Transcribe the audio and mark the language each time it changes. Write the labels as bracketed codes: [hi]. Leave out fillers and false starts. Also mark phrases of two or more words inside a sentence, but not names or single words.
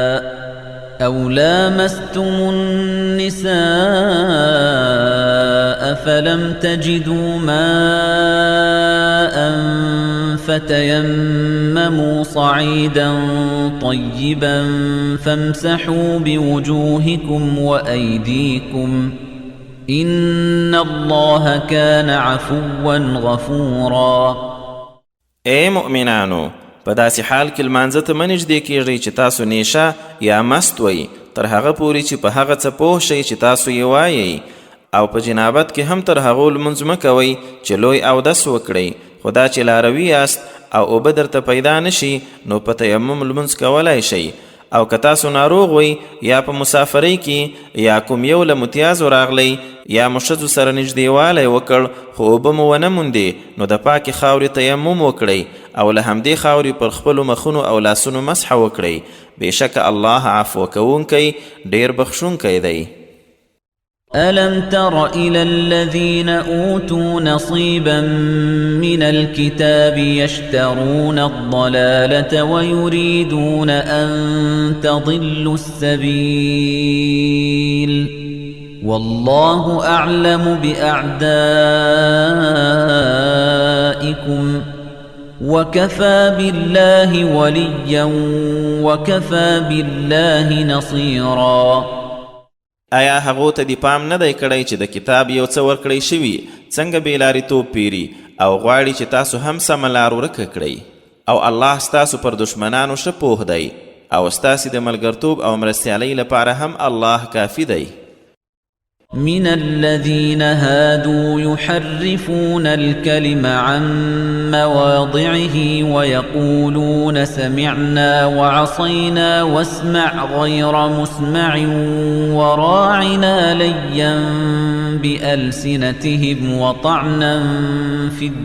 [ar] النساء فلم تجدوا ماء فتيمموا صعيدا طيبا فامسحوا بوجوهكم وأيديكم إن الله كان عفوا غفورا. [ps] اے مؤمنانو، په داسې حال کې لمانځه ته مه نږدې کیږئ چې تاسو نیشه یا مست وئ، تر هغه پورې چې په هغه څه پوه شئ چې تاسو یې وایئ، او په جنابت کې هم تر هغو لمونځ مه کوئ چې لوی اودس وکړئ، خو دا چې لاروي یاست او اوبه درته پیدا نشي نو په تیمم لمونځ کولی شئ، او که تاسو ناروغ وئ یا په مسافرۍ کې یا کوم یو له متیازو راغلی یا مو ښځو سره نږدېوالی وکړ خو اوبه مو ونه موندې نو د پاکې خاورې تیمم وکړئ او له همدې خاورې پر خپلو مخونو او لاسونو مسح وکړئ، بېشکه الله عفو کوونکی ډېر بخښونکی دی. [ar] ألم تر إلى الذين أوتوا نصيبا من الكتاب يشترون الضلالة ويريدون أن تضلوا السبيل والله أعلم بأعدائكم وكفى بالله وليا وكفى بالله نصيرا. [ps] آیا هغو ته د پام نه دی کړی چې د کتاب یو څه ورکړی شوي څنګه بېلارېتوب پیري او غواړي چې تاسو هم سمه لار ورکه کړئ، او الله ستاسو پر دشمنانو ښه پوه دی او ستاسې د ملګرتوب او مرستیالۍ لپاره هم الله کافي دی. [ar] من الذين هادوا يحرفون الكلم عن مواضعه ويقولون سمعنا وعصينا واسمع غير مسمع وراعنا ليا بألسنتهم وطعنا في